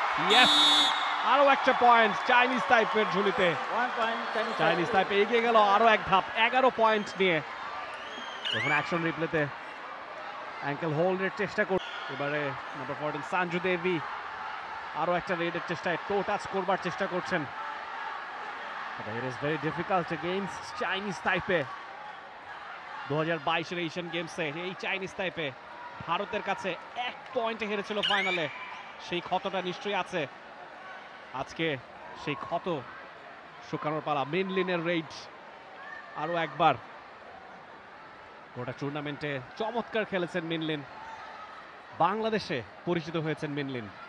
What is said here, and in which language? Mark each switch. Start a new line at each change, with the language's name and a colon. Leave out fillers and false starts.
Bangla: Yes, আরো একটা point Chinese তাইপের ঝুলিতে।
English: 1 point
Bangla: চাইনিজ তাইপে এগিয়ে গেল আরো এক ধাপ, 11 পয়েন্ট নিয়ে। এখন অ্যাকশন রিপ্লেতে অ্যাঙ্কেল হোল্ডের চেষ্টা কর, এবারে নাম্বার 14 সঞ্জু দেবী আরো একটা রেডের চেষ্টায় টো টাচ করবার চেষ্টা করছেন।
English: But it is very difficult against Chinese Taipei.
Bangla: 2022 Asian গেমসে এই চাইনিজ তাইপে ভারতের কাছে 1 পয়েন্টে হেরেছিল ফাইনালে। সেই ক্ষতটা নিশ্চয়ই আছে, আজকে সেই ক্ষত শুকানোর পালা। মিনলিনের রেড আরো একবার। গোটা টুর্নামেন্টে চমৎকার খেলেছেন মিনলিন, বাংলাদেশে পরিচিত হয়েছেন মিনলিন।